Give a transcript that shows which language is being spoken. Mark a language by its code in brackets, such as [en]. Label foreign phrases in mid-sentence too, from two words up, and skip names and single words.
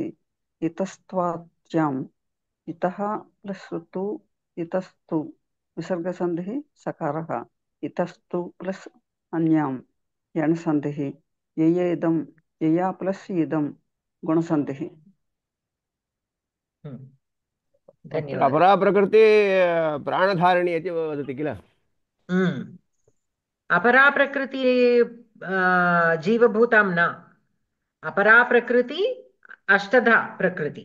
[sa] ఇతస్త్వాచ్యాం ఇతః ప్లస్ తు ఇతస్తు విసర్గసంధిః సకారః. ఇతస్తు ప్లస్ అన్యాం యణసంధిః. యయేదం యయా ప్లస్ ఇదం గుణసంధిః. अपरा प्रकृति प्राणधारिणी इति वदति किल. अपरा प्रकृति जीवभूतां न. अपरा प्रकृति अष्टधा प्रकृति